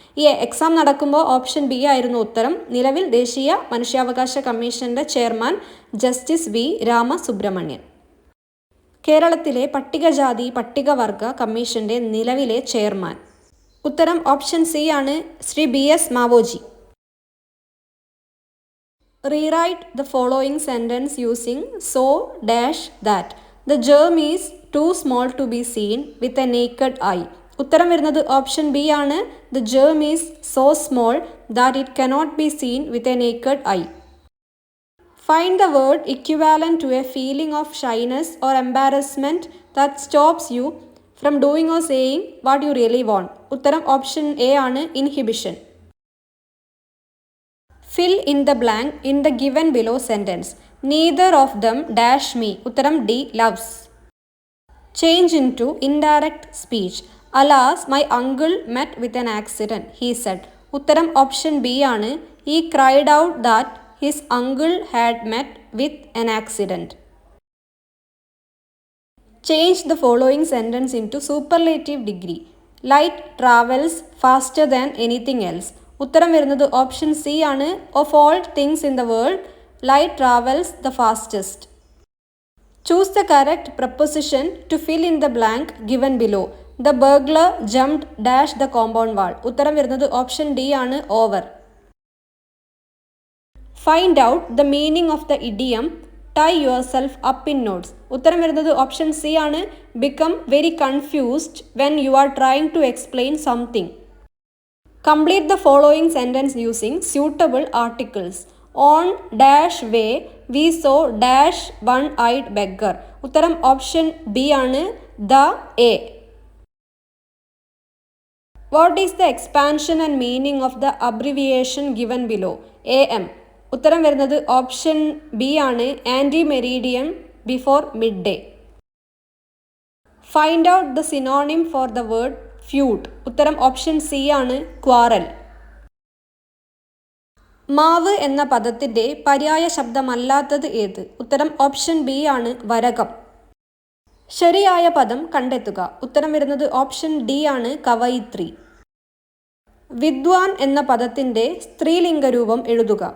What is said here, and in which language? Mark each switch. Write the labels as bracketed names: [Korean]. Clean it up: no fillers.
[Malayalam] ഈ എക്സാം നടക്കുമ്പോൾ option B ആയിരുന്നു ഉത്തരം. നിലവിൽ ദേശീയ മനുഷ്യാവകാശ കമ്മീഷൻ്റെ ചെയർമാൻ ജസ്റ്റിസ് V. രാമസുബ്രഹ്മണ്യൻ. കേരളത്തിലെ പട്ടികജാതി പട്ടികവർഗ കമ്മീഷൻ്റെ നിലവിലെ ചെയർമാൻ? ഉത്തരം ഓപ്ഷൻ സി ആണ് Shri BS Maoji. [English] Rewrite the following sentence using so dash that the germ is too small to be seen with a naked eye. [Malayalam] ഉത്തരം വരുന്നത് ഓപ്ഷൻ ബി ആണ്. [English] The germ is so small that it cannot be seen with a naked eye. Find the word equivalent to a feeling of shyness or embarrassment that stops you from doing or saying what you really want. [Malayalam] ഉത്തരം option A ആണ്. Inhibition. [English] Fill in the blank in the given below sentence. Neither of them dash me. ഉത്തരം D. loves. Change into indirect speech. Alas, my uncle met with an accident, he said. [Malayalam] ഉത്തരം option B ആണ്. [English] He cried out that his uncle had met with an accident. Change the following sentence into superlative degree. Light travels faster than anything else. [Malayalam] ഉത്തരം വരുന്നത് option C ആണ്. [English] Of all things in the world light travels the fastest. Choose the correct preposition to fill in the blank given below. The burglar jumped dash the compound wall. [Malayalam] ഉത്തരം വരുന്നത് option D ആണ്. [English] Over. Find out the meaning of the idiom tie yourself up in knots. [Malayalam] ഉത്തരം വരുന്നത് option C ആണ്. [English] Become very confused when you are trying to explain something. Complete the following sentence using suitable articles. On dash way we saw dash one-eyed beggar. [Malayalam] ഉത്തരം option B ആണ്. [English] The A. What is the expansion and meaning of the abbreviation given below? AM. [Malayalam] ഉത്തരം വരുന്നത് option B ആണ്. [English] Ante meridiem before midday. Find out the synonym for the word feud. [Malayalam] ഉത്തരം option C ആണ്. Quarrel. മാവ് എന്ന പദത്തിൻ്റെ പര്യായ ശബ്ദമല്ലാത്തത് ഏത്? ഉത്തരം ഓപ്ഷൻ ബി ആണ്. വരകം. ശരിയായ പദം കണ്ടെത്തുക. ഉത്തരം വരുന്നത് ഓപ്ഷൻ ഡി ആണ്. കവയിത്രി. വിദ്വാൻ എന്ന പദത്തിൻ്റെ സ്ത്രീലിംഗരൂപം എഴുതുക.